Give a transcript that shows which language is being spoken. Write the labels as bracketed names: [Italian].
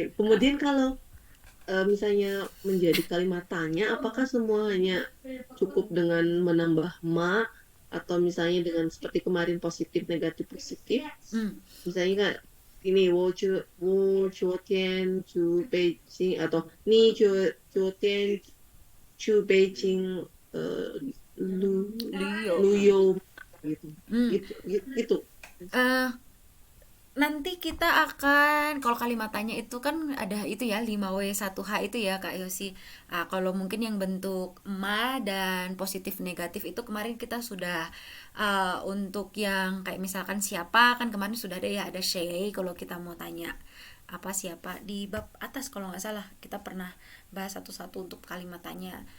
[Indonesian] Kemudian kalau misalnya menjadi kalimat tanya, apakah semua hanya cukup dengan menambah ma, atau misalnya dengan seperti kemarin positif, negatif, positif? Misalnya kan ini [Chinese] 我昨天去北京 [Indonesian] atau [Chinese] 你昨天去北京旅游 [Indonesian] gitu. Gitu. Nanti kita akan, kalau kalimat tanya itu kan ada itu ya 5W1H itu ya Kak Yosi. Kalau mungkin yang bentuk ma dan positif negatif itu kemarin kita sudah untuk yang kayak misalkan siapa kan kemarin sudah ada ya, ada Shay kalau kita mau tanya apa siapa di bab atas kalau nggak salah kita pernah bahas satu-satu untuk kalimat tanya.